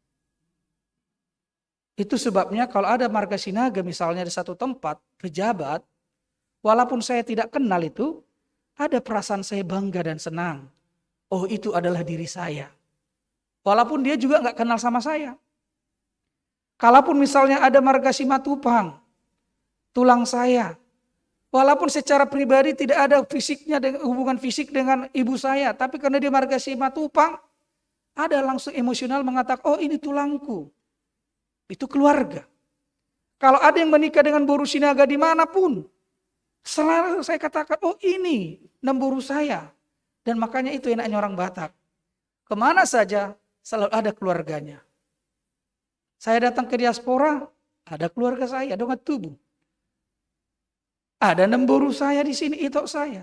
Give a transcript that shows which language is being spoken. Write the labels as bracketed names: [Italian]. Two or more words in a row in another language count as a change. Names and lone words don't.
[Indonesian] Itu sebabnya kalau ada marga sinaga misalnya di satu tempat, pejabat, walaupun saya tidak kenal itu, ada perasaan saya bangga dan senang. Oh itu adalah diri saya. Walaupun dia juga gak kenal sama saya. Kalaupun misalnya ada marga Simatupang, tulang saya. Walaupun secara pribadi tidak ada hubungan fisik dengan ibu saya. Tapi karena dia marga Simatupang, ada langsung emosional mengatakan, oh ini tulangku. Itu keluarga. Kalau ada yang menikah dengan boru sinaga dimanapun, selalu saya katakan, oh ini nemburu saya. Dan makanya itu enaknya orang Batak. Kemana saja selalu ada keluarganya. Saya datang ke diaspora, ada keluarga saya, [Batak Toba] dongat tubuh. [Indonesian] Ada nemburu saya di sini, itok saya.